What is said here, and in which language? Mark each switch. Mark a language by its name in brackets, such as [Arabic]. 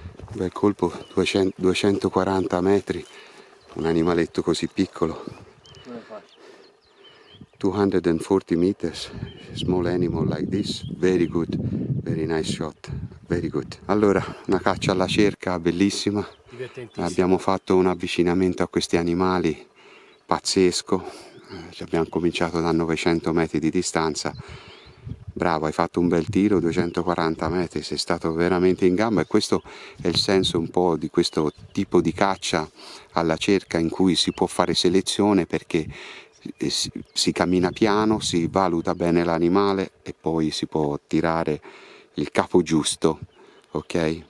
[Italian] Bel colpo, 240 metri, un animaletto così piccolo. [English] 240 meters, small animal like this, very good, very nice shot, very good. [Italian] Allora, una caccia alla cerca bellissima, abbiamo fatto un avvicinamento a questi animali pazzesco, abbiamo cominciato da 900 metri di distanza. Bravo, hai fatto un bel tiro, 240 metri, sei stato veramente in gamba, e questo è il senso un po' di questo tipo di caccia alla cerca, in cui si può fare selezione, perché si cammina piano, si valuta bene l'animale e poi si può tirare il capo giusto, ok?